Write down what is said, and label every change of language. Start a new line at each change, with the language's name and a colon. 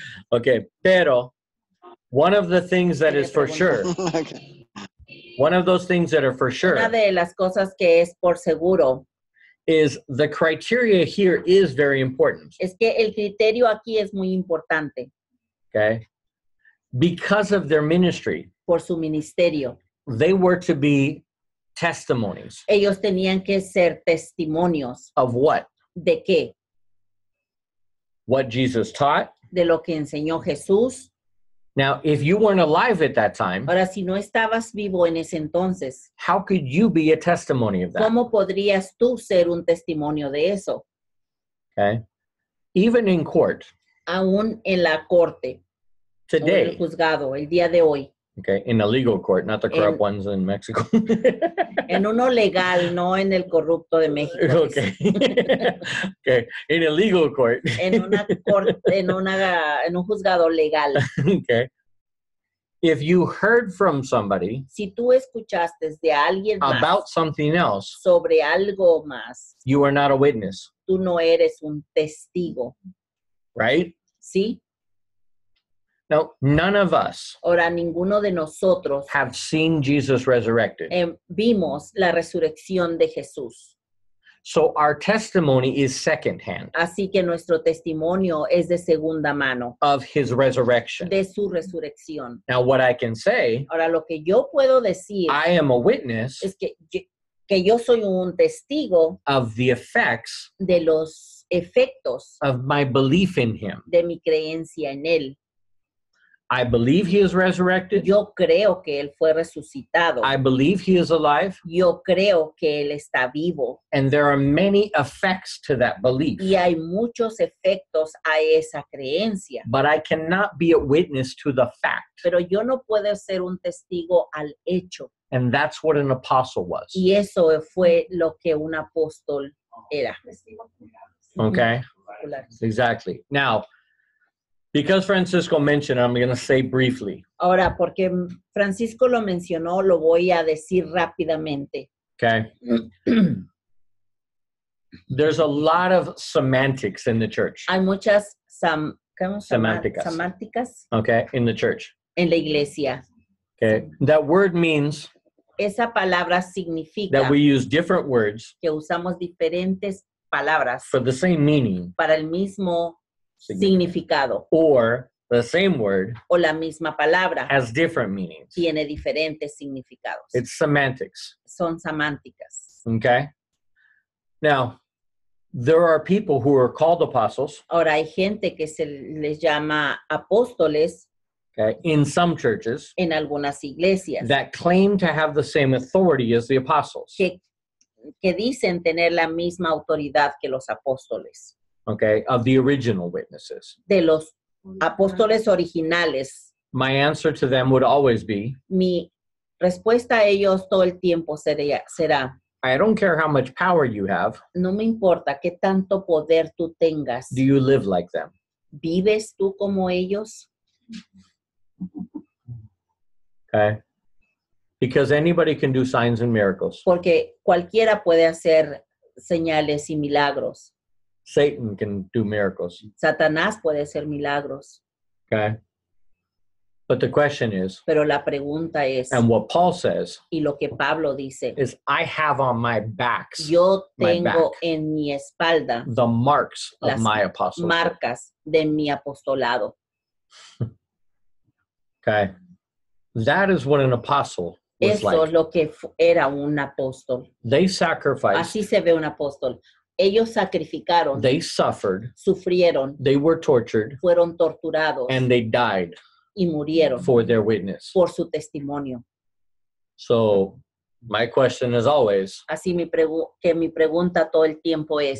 English: Ok, pero one of the things that is for sure, one of those things that are for
Spanish: Una
English: sure
Spanish: de las cosas que es por seguro
English: is the criteria here is very important,
Spanish: es que el criterio aquí es muy importante
English: okay? Because of their ministry,
Spanish: por su ministerio.
English: they were to be testimonies
Spanish: Ellos tenían que ser testimonios.
English: of what?
Spanish: ¿De qué?
English: What Jesus taught.
Spanish: De lo que enseñó Jesús.
English: Now, if you weren't alive at that time,
Spanish: Ahora, si no estabas vivo en ese entonces,
English: how could you be a testimony of that?
Spanish: ¿cómo podrías tú ser un testimonio de eso?
English: Okay? Even in court
Spanish: Aún en la corte, o en el
English: today,
Spanish: juzgado, el día de hoy,
English: okay, in a legal court, not the corrupt
Spanish: En-
English: ones in Mexico.
Spanish: en uno legal, no en el corrupto de México.
English: Okay. Okay, in a legal court.
Spanish: En una corte, en un juzgado legal.
English: Okay. If you heard from somebody
Spanish: Si tú escuchaste de alguien más
English: about something else,
Spanish: sobre algo más,
English: you are not a witness,
Spanish: tú no eres un testigo,
English: right?
Spanish: ¿sí?
English: Now, none of us
Spanish: Ahora, ninguno de nosotros
English: have seen Jesus resurrected.
Spanish: vimos la resurrección de Jesús.
English: So our testimony is secondhand
Spanish: Así que nuestro testimonio es de segunda mano,
English: of his resurrection.
Spanish: de su resurrección.
English: Now, what I can say,
Spanish: Ahora, lo que yo puedo decir
English: I am a witness
Spanish: es que yo soy un testigo
English: of the effects
Spanish: de los efectos
English: of my belief in him.
Spanish: de mi creencia en Él.
English: I believe he is resurrected.
Spanish: Yo creo que Él fue resucitado.
English: I believe he is alive.
Spanish: Yo creo que Él está vivo.
English: And there are many effects to that belief.
Spanish: Y hay muchos efectos a esa creencia.
English: But I cannot be a witness to the fact.
Spanish: Pero yo no puedo ser un testigo al hecho.
English: And that's what an apostle was.
Spanish: Y eso fue lo que un apóstol era.
English: Okay? Exactly. Now, because Francisco mentioned, I'm going to say briefly.
Spanish: Ahora, porque Francisco lo mencionó, lo voy a decir rápidamente.
English: Okay? There's a lot of semantics in the church.
Spanish: Hay muchas Semánticas. semánticas
English: Okay? In the church.
Spanish: en la iglesia.
English: Okay? That word means
Spanish: Esa palabra significa
English: that we use different words
Spanish: que usamos diferentes palabras
English: for the same meaning
Spanish: para el mismo significado
English: or the same word
Spanish: o la misma palabra
English: has different meanings.
Spanish: tiene diferentes significados.
English: It's semantics.
Spanish: Son semánticas.
English: Okay? Now, there are people who are called apostles,
Spanish: Ahora hay gente que se les llama apóstoles
English: okay, in some churches
Spanish: en algunas iglesias
English: that claim to have the same authority as the apostles,
Spanish: que dicen tener la misma autoridad que los apóstoles,
English: okay, of the original witnesses.
Spanish: de los apóstoles originales.
English: My answer to them would always be,
Spanish: Mi respuesta a ellos todo el tiempo será,
English: I don't care how much power you have.
Spanish: no me importa qué tanto poder tú tengas.
English: Do you live like them?
Spanish: ¿Vives tú como ellos?
English: Okay? Because anybody can do signs and miracles.
Spanish: Porque cualquiera puede hacer señales y milagros.
English: Satan can do miracles.
Spanish: Satanás puede hacer milagros.
English: Okay? But the question is,
Spanish: Pero la pregunta es,
English: and what Paul says,
Spanish: y lo que Pablo dice,
English: is I have on my backs
Spanish: yo
English: my
Spanish: tengo
English: back.
Spanish: en mi espalda
English: the marks of
Spanish: las
English: my apostleship.
Spanish: marcas de mi apostolado.
English: Okay? That is what an apostle was
Spanish: Eso
English: like.
Spanish: es lo que era un apóstol.
English: They sacrificed,
Spanish: Así se ve un apóstol. Ellos sacrificaron,
English: they suffered,
Spanish: sufrieron,
English: they were tortured,
Spanish: fueron torturados
English: and they died
Spanish: y murieron
English: for their witness.
Spanish: por su testimonio.
English: So my question is always,
Spanish: Así mi pregunta todo el tiempo es,